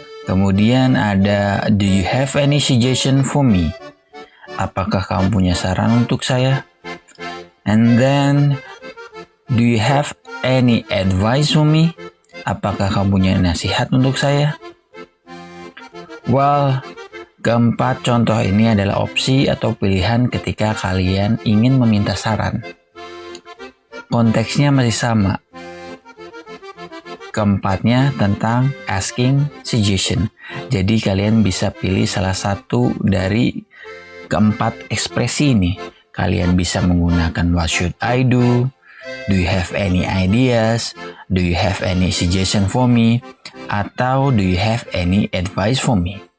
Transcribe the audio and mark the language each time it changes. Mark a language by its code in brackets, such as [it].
[id] Kemudian ada [en] do you have any suggestion for me? [id] Apakah kamu punya saran untuk saya? [en] And then do you have any advice for me? [id] Apakah kamu punya nasihat untuk saya? Well, keempat contoh ini adalah opsi atau pilihan ketika kalian ingin meminta saran. Konteksnya masih sama. Keempatnya tentang asking suggestion. Jadi kalian bisa pilih salah satu dari keempat ekspresi ini. Kalian bisa menggunakan [en] what should I do, Do you have any ideas? Do you have any suggestion for me? [id] Atau [en] do you have any advice for me?